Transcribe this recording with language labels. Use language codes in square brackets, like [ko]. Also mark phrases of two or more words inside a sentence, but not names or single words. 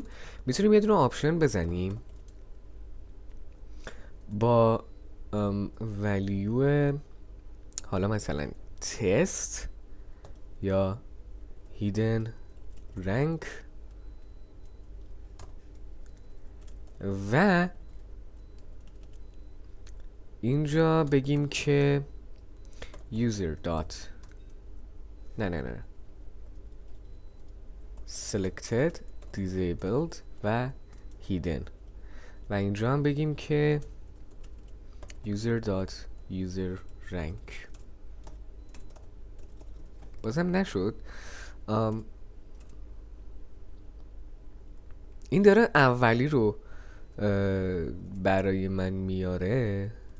[fa] میتونیم یه دونه آپشن بزنیم با ولیو حالا مثلا تست یا [en] hidden rank [fa] و اینجا بگیم که [en] user dot [fa] نه [en] selected disabled [fa] و hidden و اینجا هم بگیم که [en] user dot user rank. [fa] بازم نشد. این داره اولی رو برای من میاره.